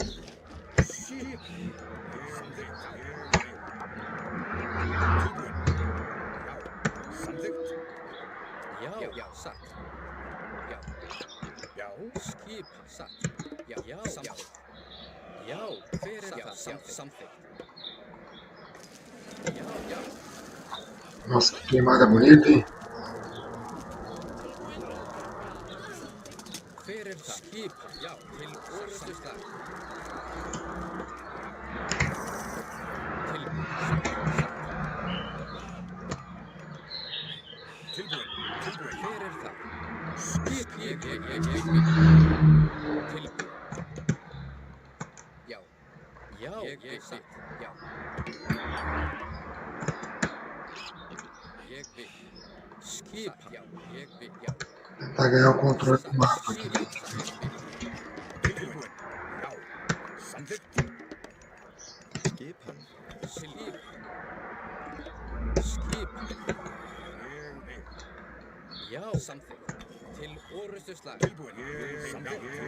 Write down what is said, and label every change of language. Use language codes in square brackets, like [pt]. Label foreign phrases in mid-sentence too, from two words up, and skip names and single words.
[is] Skip. Samþykkt. Já, satt. Já. Skip, satt. Já, samþykkt. Já, hver er það? Samþykkt. Já. [pt] Nossa, que queimada bonita, hein? [is] Hver er það? Skip, já, til orðstu slag. Tilbúin. Hver er það? Skip, ég. Tilbúin. Já. Ég satt. Já. Ég vil. Skip, já. Ég vil, já. [pt] Tentar ganhar o controle do mapa aqui. [is] Tilbúin. Já. Samþykkt. Skipan. Skip. Já, samþykkt. Til orðstu slag. Tilbúin. Samþykkt.